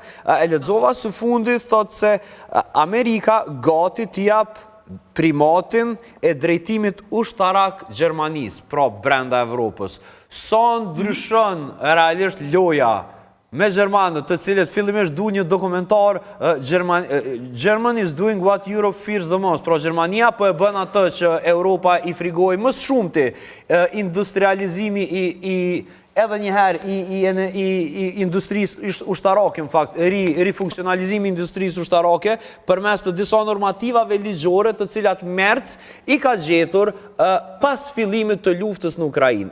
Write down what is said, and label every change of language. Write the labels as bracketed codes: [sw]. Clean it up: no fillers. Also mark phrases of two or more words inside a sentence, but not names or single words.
[sq] E lexova së fundi, thotë se Amerika gati t'i jap primatin e drejtimit ushtarak Gjermanisë, pra brenda Evropës. Sa ndryshon realisht loja me Gjermanët, të cilët fillimisht du një dokumentar [en] Germany is doing what Europe fears the most, [sq] pra Gjermania po e bën atë që Europa i frigoj më shumti industrializimi edhe njëherë i industrisë ushtarake, në fakt, rifunksionalizimi industrisë ushtarake, përmes të disa normativave ligjore të cilat Merz i ka gjetur pas fillimit të luftës në Ukrainë.